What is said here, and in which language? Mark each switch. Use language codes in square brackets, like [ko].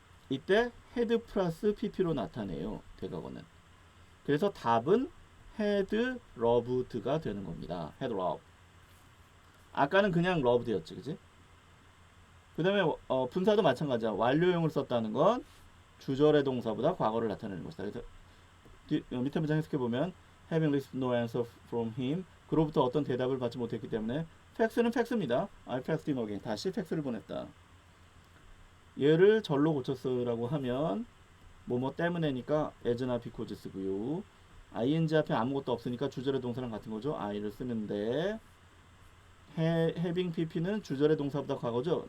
[ko] 이때 had 플러스 pp로 나타내요. 대과거는. 그래서 답은 had loved가 되는 겁니다. [en] had loved. [ko] 아까는 그냥 loved였지, 그지? 그 다음에 분사도 마찬가지야. 완료형을 썼다는 건 주절의 동사보다 과거를 나타내는 것이다. 그래서 밑에 문장 해석해 보면 [en] having received no answer from him. [ko] 그로부터 어떤 대답을 받지 못했기 때문에 fax는 fax입니다. [en] I faxed him again. [ko] 다시 fax를 보냈다. 얘를 절로 고쳤으라고 하면 뭐뭐 때문에니까 as나 because 쓰고요. ing 앞에 아무것도 없으니까 주절의 동사랑 같은 거죠. I를 쓰는데 having pp는 주절의 동사보다 과거죠.